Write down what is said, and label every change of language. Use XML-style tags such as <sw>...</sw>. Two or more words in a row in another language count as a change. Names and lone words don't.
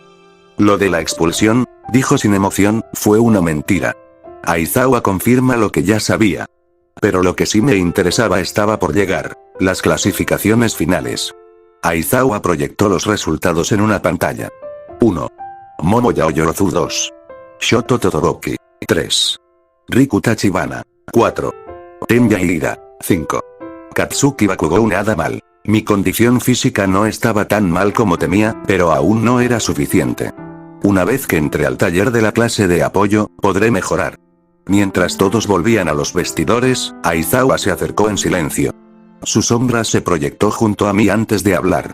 <es>Lo de la expulsión, dijo sin emoción, fue una mentira. Aizawa confirma lo que ya sabía. Pero lo que sí me interesaba estaba por llegar. Las clasificaciones finales. Aizawa proyectó los resultados en una pantalla. 1. Momo Yaoyorozu 2. Shoto Todoroki 3. Riku Tachibana 4. Tenya Ida 5. Katsuki Bakugou. Nada mal. Mi condición física no estaba tan mal como temía, pero aún no era suficiente. Una vez que entre al taller de la clase de apoyo, podré mejorar. Mientras todos volvían a los vestidores, Aizawa se acercó en silencio. Su sombra se proyectó junto a mí antes de hablar.</es>